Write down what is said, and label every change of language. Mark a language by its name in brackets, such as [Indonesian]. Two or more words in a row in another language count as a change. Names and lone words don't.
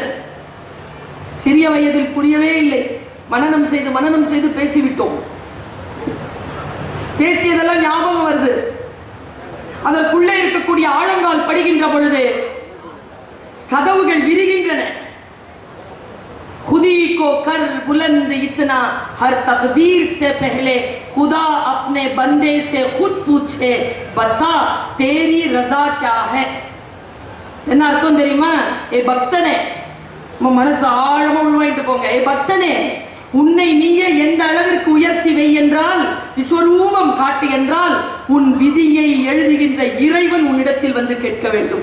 [Tamil] சிறிய வயதில் புரியவே இல்லை. மனனம் செய்து பேசிவிட்டோம். பேசியதெல்லாம் ஞாபகம் வருது. அதற்குள்ளே இருக்கக்கூடிய ஆழங்கால் படுகின்ற பொழுது கதவுகள் விரிகின்றன. [Urdu] خودی کو کر بلند اتنا ہر تقدیر سے پہلے خدا اپنے بندے سے خود پوچھے بتا تیری رضا کیا ہے. [Tamil] என்ன அர்த்தம் தெரியுமா? ஏ பக்தனே, மனசு ஆழமா உள்வாங்கிட்டு போங்க. ஏ பக்தனே, உன்னை நீயே எந்த அளவிற்கு உயர்த்தி வை என்றால், விஸ்வரூபம் காட்டு என்றால், உன் விதியை எழுதுகின்ற இறைவன் உன்னிடத்தில் வந்து கேட்க வேண்டும்.